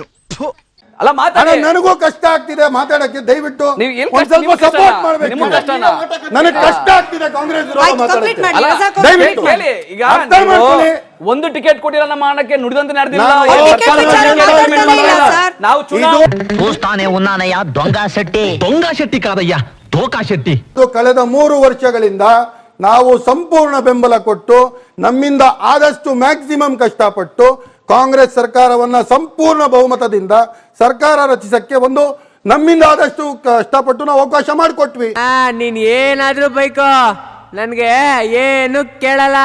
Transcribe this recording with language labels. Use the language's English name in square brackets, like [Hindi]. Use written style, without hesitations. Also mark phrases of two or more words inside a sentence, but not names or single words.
[Kannada] ಅಲ್ಲ ಮಾತಾಡಿ, ನನಗೂ ಕಷ್ಟ ಆಗ್ತಿದೆ ಮಾತಾಡಕ್ಕೆ. ದಯವಿಟ್ಟು ನೀವು ಏನ್ ಒಂದ್ ಸ್ವಲ್ಪ ಸಪೋರ್ಟ್ ಮಾಡ್ಬೇಕು. ನನಗೆ ಕಷ್ಟ ಆಗ್ತಿದೆ ಕಾಂಗ್ರೆಸ್ ವಿರೋಧ ಮಾತಾಡಕ್ಕೆ. ದಯವಿಟ್ಟು ಕೇಳಿ. ಈಗ ಅರ್ಥ ಮಾಡ್ಕೊಳ್ಳಿ. ಒಂದು ಟಿಕೆಟ್ ಕೊಟ್ಟಿರೋ ನಮ್ಮ ಹಣಕ್ಕೆ ನುಡಿದಂತೆ ನಡೆದಿಲ್ಲ. ನಾವು [Telugu] చూస్తానే ఉన్నానయ్యా దొంగ శెట్టి కాదయ్యా ధోకా శెట్టి. [Kannada] ಕಳೆದ 3 ವರ್ಷಗಳಿಂದ ನಾವು ಸಂಪೂರ್ಣ ಬೆಂಬಲ ಕೊಟ್ಟು ನಮ್ಮಿಂದ ಆದಷ್ಟು ಮ್ಯಾಕ್ಸಿಮಮ್ ಕಷ್ಟಪಟ್ಟು ಕಾಂಗ್ರೆಸ್ ಸರ್ಕಾರವನ್ನ ಸಂಪೂರ್ಣ ಬಹುಮತದಿಂದ ಸರ್ಕಾರ ರಚಿಸಕ್ಕೆ ಒಂದು ನಮ್ಮಿಂದ ಆದಷ್ಟು ಕಷ್ಟಪಟ್ಟು ನಾವು ಅವಕಾಶ ಮಾಡಿಕೊಟ್ವಿ. ನೀನ್ ಏನಾದ್ರೂ ಬೈಕೋ, ನನ್ಗೆ ಏನು ಕೇಳಲ್ಲ.